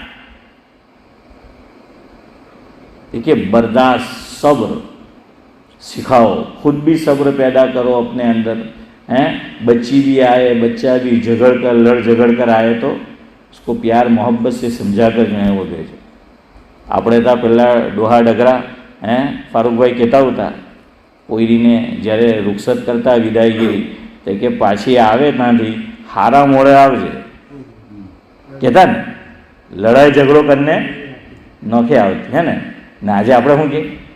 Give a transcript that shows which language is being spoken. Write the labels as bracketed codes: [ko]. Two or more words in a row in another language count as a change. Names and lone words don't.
[ur] دیکھیے برداشت، صبر سکھاؤ، خود بھی صبر پیدا کرو اپنے اندر، بچی بھی آئے، بچہ بھی لڑ جھگڑ کر آئے تو اس کو پیار محبت سے سمجھا کر جو ہے وہ بھیجو۔ [gu] આપણે તો પહેલાં ડોહા ડગરા ફારૂકભાઈ કહેતા હતા કોઈરીને જ્યારે રૂખસત કરતા વિદાયગીરી તો કે પાછી આવે ત્યાંથી હારા મોડે આવજે કહેતા ને, લડાઈ ઝઘડો કરીને નોખે આવતી હે ને આજે આપણે શું કહીએ?